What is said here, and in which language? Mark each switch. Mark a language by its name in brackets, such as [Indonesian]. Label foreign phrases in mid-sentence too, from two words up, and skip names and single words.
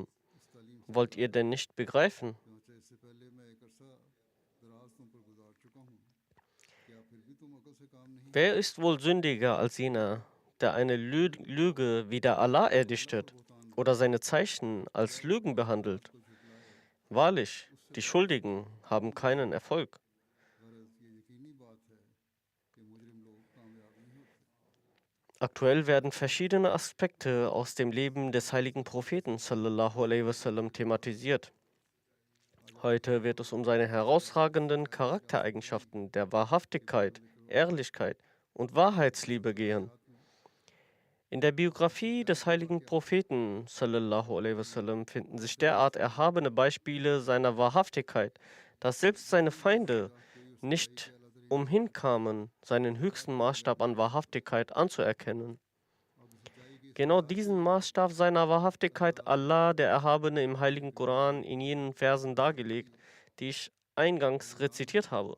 [German] Wollt ihr denn nicht begreifen? Wer ist wohl sündiger als jener, der eine Lüge wider Allah erdichtet oder seine Zeichen als Lügen behandelt? Wahrlich, die Schuldigen haben keinen Erfolg. Aktuell werden verschiedene Aspekte aus dem Leben des heiligen Propheten [Arabic] صلى الله عليه وسلم [German] thematisiert. Heute wird es um seine herausragenden Charaktereigenschaften der Wahrhaftigkeit, Ehrlichkeit und Wahrheitsliebe gehen. In der Biografie des heiligen Propheten [Arabic] صلى الله عليه وسلم [German] finden sich derart erhabene Beispiele seiner Wahrhaftigkeit, dass selbst seine Feinde nicht umhinkamen, seinen höchsten Maßstab an Wahrhaftigkeit anzuerkennen. Genau diesen Maßstab seiner Wahrhaftigkeit Allah, der Erhabene, im heiligen Koran in jenen Versen dargelegt, die ich eingangs rezitiert habe.